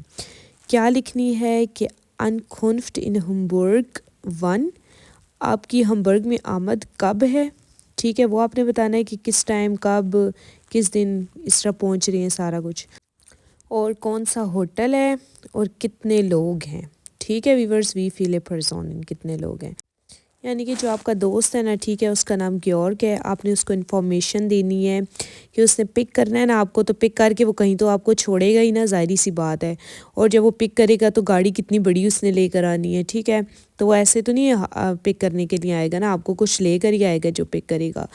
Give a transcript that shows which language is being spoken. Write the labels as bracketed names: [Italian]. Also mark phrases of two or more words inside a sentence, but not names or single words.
[Urdu] کیا لکھنی ہے کہ [German] Ankunft in Hamburg wann, [Urdu] آپ کی ہیمبرگ میں آمد کب ہے. ٹھیک ہے، وہ آپ نے بتانا ہے کہ کس ٹائم، کب، کس دن اس طرح پہنچ رہی ہیں سارا کچھ، اور کون سا ہوٹل ہے اور کتنے لوگ ہیں. ٹھیک ہے ویورز, [German] wie viele Personen, [Urdu] کتنے لوگ ہیں، یعنی کہ جو آپ کا دوست ہے نا، ٹھیک ہے، اس کا نام گیورگ ہے. آپ نے اس کو انفارمیشن دینی ہے کہ اس نے پک کرنا ہے نا آپ کو، تو پک کر کے وہ کہیں تو آپ کو چھوڑے گا ہی نا، ظاہر سی بات ہے. اور جب وہ پک کرے گا تو گاڑی کتنی بڑی اس نے لے کر آنی ہے. ٹھیک ہے، تو وہ ایسے تو نہیں پک کرنے کے لیے آئے گا نا، آپ کو کچھ لے کر ہی آئے گا جو پک کرے گا.